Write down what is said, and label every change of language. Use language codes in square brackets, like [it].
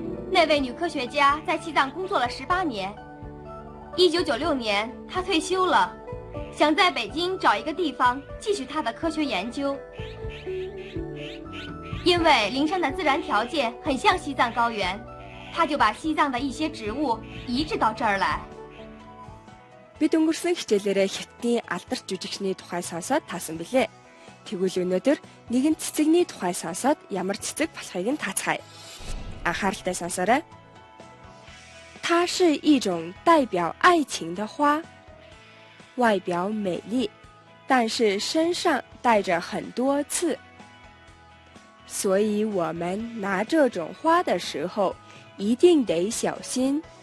[zh] 那位女科学家在西藏工作了18年，1996年她退休了，想在北京找一个地方继续她的科学研究。因为灵山的自然条件很像西藏高原，她就把西藏的一些植物移植到这儿来。 [mn] Бид өнгөрсөн хичээлээрээ хятадын алдарч жүжигчний тухай сонсоод таасан билээ. Тэгвэл өнөөдөр нэгэн цэцэгний тухай сонсоод ямар цэцэг болохыг нь таацгаая. Анхааралтай сонсоорой. [zh] 它是一种代表爱情的花，外表美丽，但是身上带着很多刺，所以我们拿这种花的时候一定得小心。